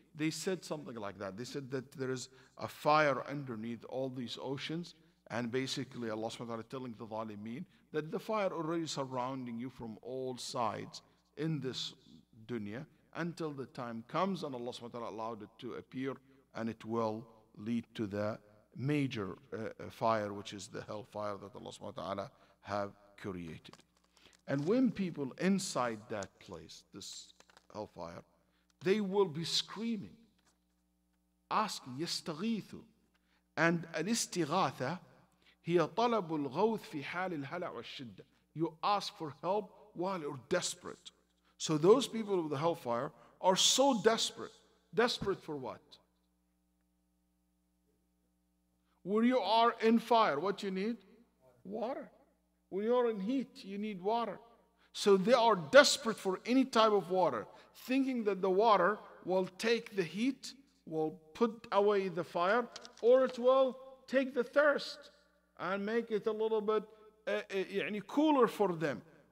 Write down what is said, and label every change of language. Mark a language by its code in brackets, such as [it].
[en] They said something like that. They said that there is a fire underneath all these oceans, and basically Allah subhanahu wa ta'ala telling the zalimeen that the fire already surrounding you from all sides in this dunya until the time comes and Allah subhanahu wa ta'ala allowed it to appear, and it will lead to the major fire, which is the hellfire that Allah subhanahu wa ta'ala have created. And when people inside that place, this hellfire, they will be screaming, asking, يستغيثوا. [ar] And الاستغاثة هي طلب الغوث في حال الهلع والشدة. [en] You ask for help while you're desperate. So those people of the hellfire are so desperate. Desperate for what? When you are in fire, what you need? Water. When you're in heat, you need water. So they are desperate for any type of water, thinking that the water will take the heat, will put away the fire, or it will take the thirst and make it a little bit cooler for them.